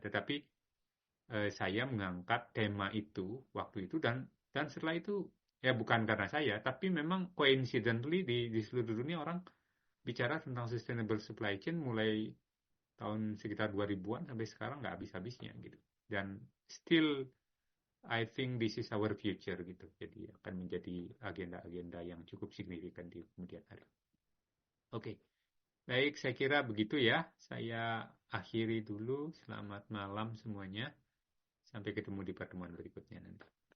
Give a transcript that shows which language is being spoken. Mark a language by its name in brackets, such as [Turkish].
[Indonesian] Tetapi saya mengangkat tema itu waktu itu dan setelah itu ya bukan karena saya, tapi memang coincidentally di seluruh dunia orang bicara tentang sustainable supply chain mulai tahun sekitar 2000-an sampai sekarang nggak habis-habisnya gitu. [English] Dan still I think this is our future gitu. [Indonesian] Jadi akan menjadi agenda-agenda yang cukup signifikan di kemudian hari. Oke. Baik, saya kira begitu ya. Saya akhiri dulu. Selamat malam semuanya. Sampai ketemu di pertemuan berikutnya nanti.